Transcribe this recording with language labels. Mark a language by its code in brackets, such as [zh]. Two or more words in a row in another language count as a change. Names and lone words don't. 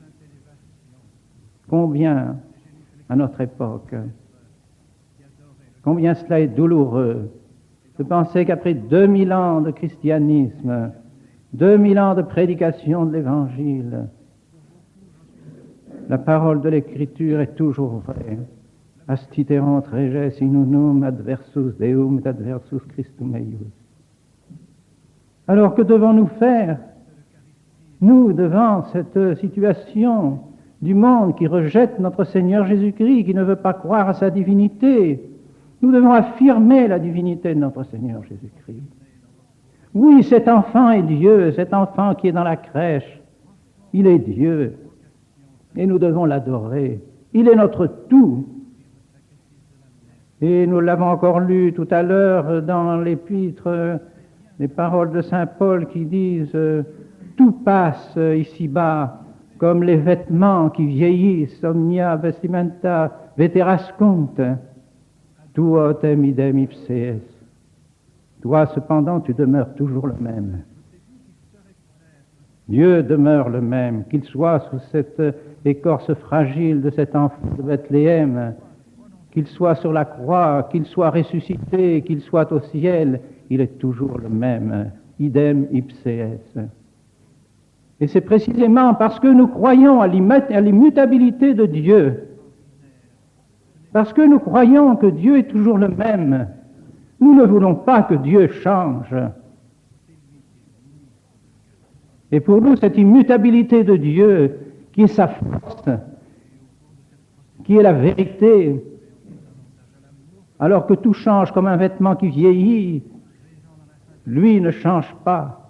[fr] Combien, à notre époque, combien cela est douloureux de penser qu'après 2000 ans de christianisme, 2000 ans de prédication de l'Évangile, la parole de l'Écriture est toujours vraie. [la] Astiterant reges in unum adversus Deum et adversus Christum eius. [fr] Alors que devons-nous faire, nous, devant cette situation du monde qui rejette notre Seigneur Jésus-Christ, qui ne veut pas croire à sa divinité? Nous devons affirmer la divinité de notre Seigneur Jésus-Christ. Oui, cet enfant est Dieu, cet enfant qui est dans la crèche, il est Dieu, et nous devons l'adorer. Il est notre tout. Et nous l'avons encore lu tout à l'heure dans l'épître, les paroles de saint Paul qui disent « Tout passe ici-bas comme les vêtements qui vieillissent, [la] omnia vestimenta veterascunt, tu autem idem ipse es. [fr] » Toi, cependant, tu demeures toujours le même. Dieu demeure le même, qu'il soit sous cette écorce fragile de cet enfant de Bethléem, qu'il soit sur la croix, qu'il soit ressuscité, qu'il soit au ciel, il est toujours le même, [la] idem ipse es. [fr] Et c'est précisément parce que nous croyons à l'immutabilité de Dieu, parce que nous croyons que Dieu est toujours le même, nous ne voulons pas que Dieu change. Et pour nous, cette immutabilité de Dieu, qui est sa force, qui est la vérité, alors que tout change comme un vêtement qui vieillit, lui ne change pas.